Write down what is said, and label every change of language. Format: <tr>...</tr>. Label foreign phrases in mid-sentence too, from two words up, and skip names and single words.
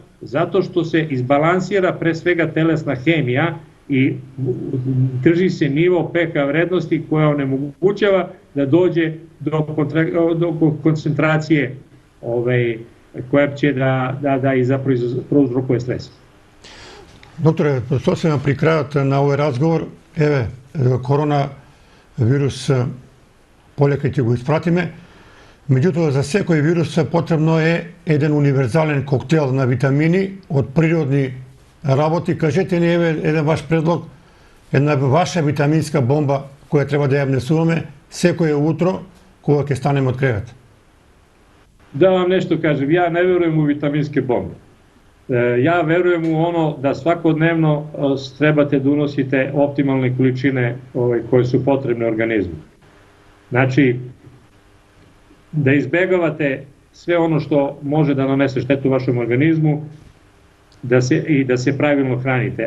<sr>Zato što se izbalansira pre svega telesna hemija i drži se nivo pH vrednosti koja onemogućava da dođe do koncentracije koja će da i zapravo prouzrokuje stres. Doktore, to se vam pri kraju na ovaj razgovor.</sr> <mk>Ево, коронавирус, полекајте го испратиме. Меѓутоа, за секој вирус потребно е еден универзален коктейл на витамини од природни работи. Кажете ни еден ваш предлог, една ваша витаминска бомба која треба да ја внесуваме секој утро кога ќе станеме од кревет.</mk> <sr>Da vam nešto kažem, ja ne verujem u vitaminske bombe. Ja verujem u ono da svakodnevno trebate da unosite optimalne količine koje su potrebne organizmu. Znači, da izbegavate sve ono što može da nanese štetu vašem organizmu i da se pravilno hranite.</sr>